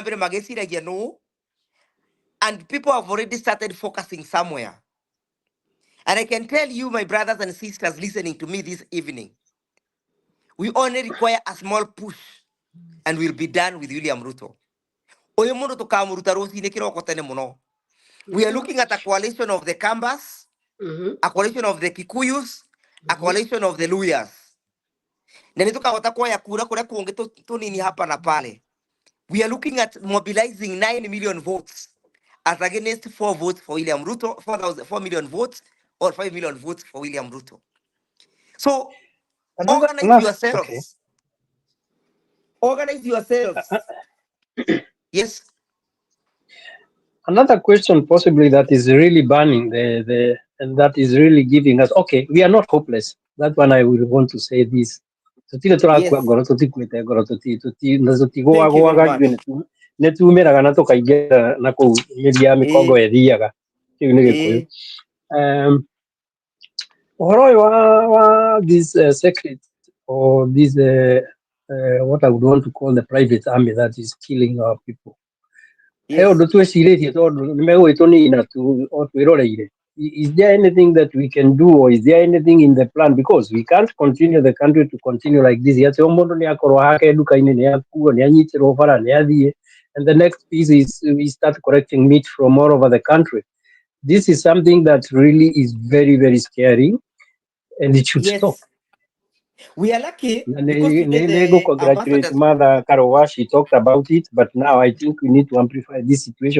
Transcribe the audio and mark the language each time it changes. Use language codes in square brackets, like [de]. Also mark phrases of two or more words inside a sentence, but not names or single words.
[en] And people have already started focusing somewhere. And I can tell you, my brothers and sisters listening to me this evening, we only require a small push and we'll be done with William Ruto. [ki] Oyo mundu tukamuruta rucini kiroko tene muno. [en] We are looking at a coalition of the Kambas, a coalition of the Kikuyus, a coalition of the Luyas. [ki] Na nitukahota kuoya kura kuria kungi tunini [sw] hapa na pale. [en] We are looking at mobilizing 9 million votes as against 4 votes for William Ruto, 4 million votes or 5 million votes for William Ruto. So organize Okay. yourselves. Organize yourselves. Yes. Another question possibly that is really burning the and that is really giving us, okay, we are not hopeless. That one I will want to say this. [ki] Tutire turakua [en] Yes. [ki] ngoro tutikwite ngoro na [en] Thank you very [ki] tutigoagwaga [en] much. [ki] ithuĩ nĩtumĩraga na tũkaingĩra na kũu mĩri ya mĩkongo Eh, ĩthiaga kĩu nĩ gĩkũyũ. eh, Ũhoro ũyũ wa [en] this secret or this what I would want to call the private army that is killing our people. He yes. [ki] ũndũ twĩcirĩtie tondũ nĩmegũgĩtũnina tu o twĩroreire. [en] Is there anything that we can do, or is there anything in the plan? Because we can't continue the country to continue like this. [ki] Yet mũndũ nĩakorwo hake nduka-inĩ nĩakuo nĩanyitirwo bara nĩathiĩ, [en] and the next piece is we start collecting meat from all over the country. This is something that really is very, very scary, and it should stop. Yes. We are lucky [ki] Na [en] because today [ki] nĩ go [en] the congratulate ambassadors, Mother Karowa. She talked about it, but now I think we need to amplify this situation.